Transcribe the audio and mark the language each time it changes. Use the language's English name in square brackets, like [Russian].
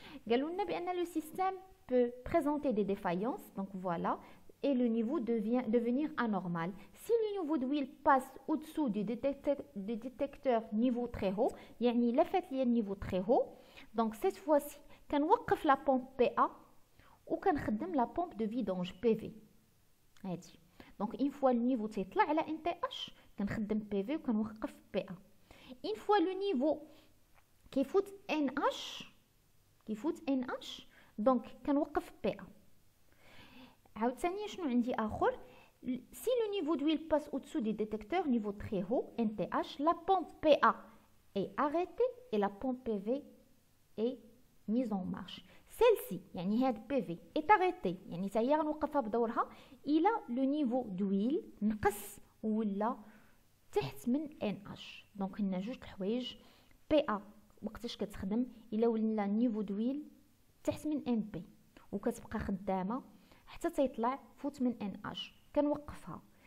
[Arabic] قالوا لنا بان لو سيستيم [French] peut présenter des défaillances. Donc voilà, et le niveau devenir anormal. Si le niveau d'huile passe au-dessous du détecteur niveau très haut, [Arabic] يعني لا فات ليا النيفو [French] très haut, donc cette fois-ci [Arabic] كنوقف لا بومب PA وكنخدم لا بومب دو فيدونج PV. هادي دونك [French] une fois le niveau [Arabic] تيطلع على NTH كنخدم PV وكنوقف PA. [French] Une fois le niveau qui fout NH donc [Arabic] كنوقف PA. عاوتاني شنو عندي اخر؟ [French] si le niveau d'huile passe au-dessous du détecteur niveau très haut NTH, la pompe PA est arrêtée et la pompe PV est mise en marche. [Arabic] Celle-ci يعني هاد PV [French] est arrêtée [Arabic] يعني حتى هي غنوقفها بدورها الى لو نيفو دويل نقص ولا تحت من NH. دونك هنا جوج الحوايج. PA وقتاش كتخدم الا ولا نيفو دويل تحت من NP وكتبقى خدامه حتى تيطلع فوت من NH كنوقفها.